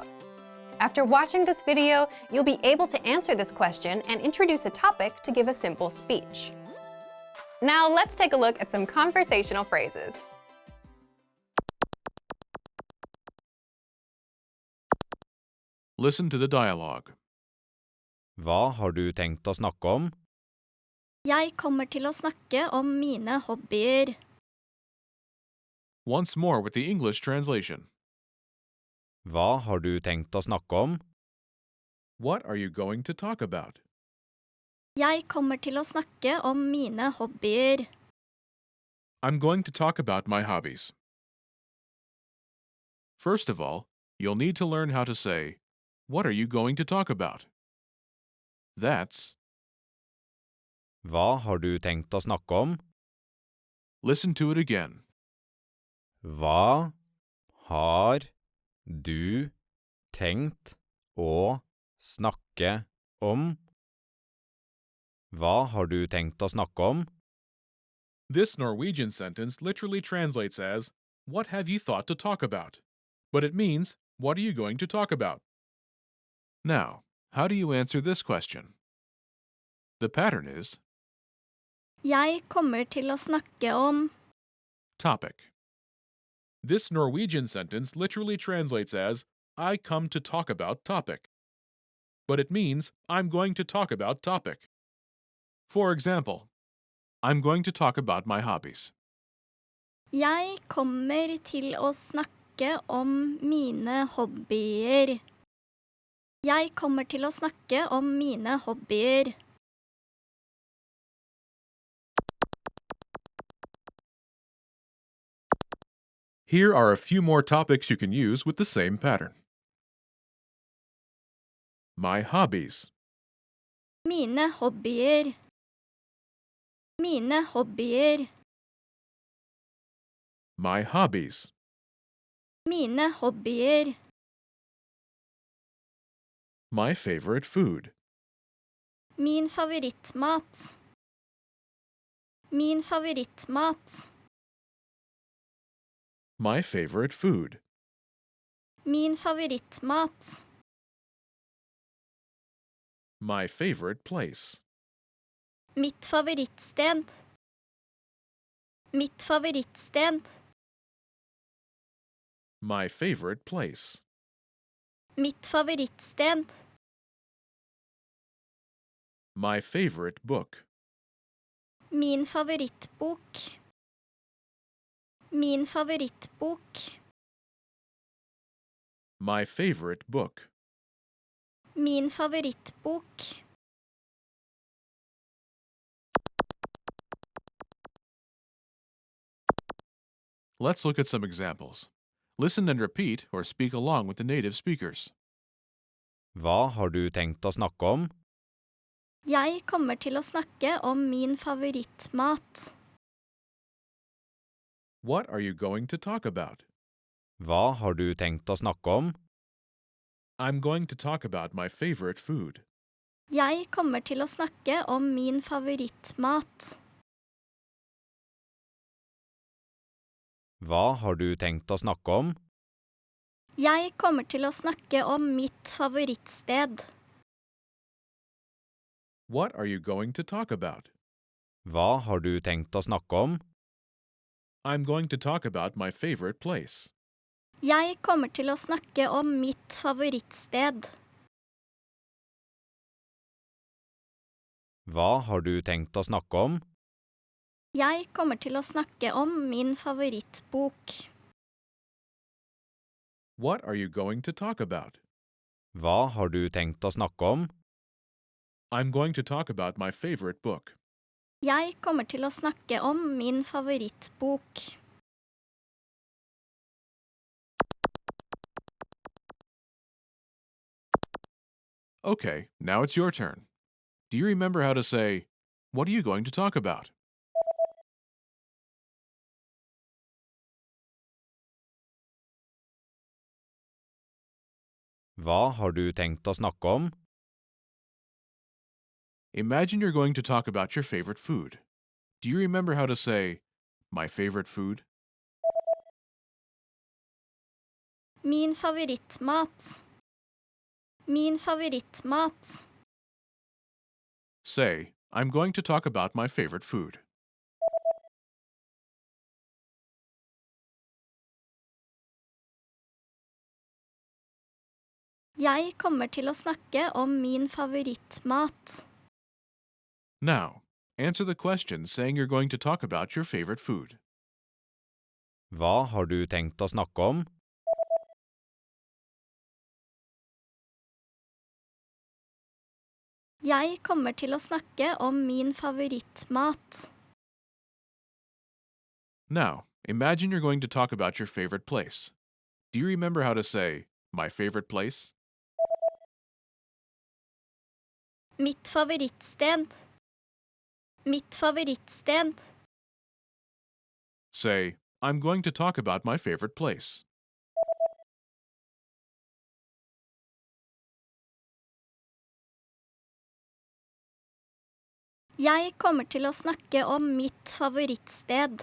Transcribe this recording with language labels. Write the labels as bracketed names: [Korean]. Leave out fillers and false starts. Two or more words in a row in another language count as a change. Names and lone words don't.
[English] After watching this video, you'll be able to answer this question and introduce a topic to give a simple speech. Now let's take a look at some conversational phrases. Listen to the dialogue. [Norwegian] Hva har du tenkt å snakke om? Jeg kommer til å snakke om mine hobbyer. [English] Once more with the English translation. [Norwegian] Hva har du tenkt å snakke om? [English] What are you going to talk about? [Norwegian] Jeg kommer til å snakke om mine hobbyer. [English] I'm going to talk about my hobbies. First of all, you'll need to learn how to say, what are you going to talk about? That's, [Norwegian] Hva har du tenkt å snakke om? [English] listen to it again. [Norwegian] Hva har du tenkt å snakke om? Hva har du tenkt å snakke om? [English] This Norwegian sentence literally translates as, what have you thought to talk about? But it means, what are you going to talk about? Now, how do you answer this question? The pattern is, [Norwegian] Jeg kommer til å snakke om. [English] topic. This Norwegian sentence literally translates as, I come to talk about topic. But it means, I'm going to talk about topic. For example, I'm going to talk about my hobbies. [Norwegian] Jeg kommer til å snakke om mine hobbyer. Jeg kommer til å snakke om mine hobbyer. [English] Here are a few more topics you can use with the same pattern. My hobbies. [Norwegian] Mine hobbyer. Mine hobbyer. [English] My hobbies. [Norwegian] Mine hobbyer. [English] My favorite food. [Norwegian] Min favorittmat. Min favorittmat. [English] My favorite food. [Norwegian] Min favorittmat. [English] My favorite place. [Norwegian] Mitt favorittsted. Mitt favorittsted. [English] My favorite place. [Norwegian] Mitt favorittsted. [English] My favorite book. [Norwegian] Min favorittbok. Min favorittbok. [English] My favorite book. [Norwegian] Min favorittbok. [English] Let's look at some examples. Listen and repeat or speak along with the native speakers. [Norwegian] Hva har du tenkt å snakke om? Jeg kommer til å snakke om min favorittmat. [English] What are you going to talk about? [Norwegian] Hva har du tenkt å snakke om? [English] I'm going to talk about my favorite food. [Norwegian] Jeg kommer til å snakke om min favorittmat. Hva har du tenkt å snakke om? Jeg kommer til å snakke om mitt favorittsted. [English] What are you going to talk about? [Norwegian] Hva har du tenkt å snakke om? [English] I'm going to talk about my favorite place. [Norwegian] Jeg kommer til å snakke om mitt favorittsted. Hva har du tenkt å snakke om? Jeg kommer til å snakke om min favorittbok. [English] What are you going to talk about? [Norwegian] Hva har du tenkt å snakke om? [English] I'm going to talk about my favorite book. [Norwegian] Jeg kommer til å snakke om min favorittbok. [English] Okay, now it's your turn. Do you remember how to say, what are you going to talk about? [Norwegian] Hva har du tenkt å snakke om? [English] Imagine you're going to talk about your favorite food. Do you remember how to say, my favorite food? [Norwegian] Min favorittmat. Min favorittmat. [English] Say, I'm going to talk about my favorite food. [Norwegian] Jeg kommer til å snakke om min favorittmat. [English] Now, answer the question saying you're going to talk about your favorite food. [Norwegian] Hva har du tenkt å snakke om? Jeg kommer til å snakke om min favorittmat. [English] Now, imagine you're going to talk about your favorite place. Do you remember how to say, my favorite place? [Norwegian] Mitt favorittsted. Mitt favorittsted. [English] Say, I'm going to talk about my favorite place. [Norwegian] Jeg kommer til å snakke om mitt favorittsted.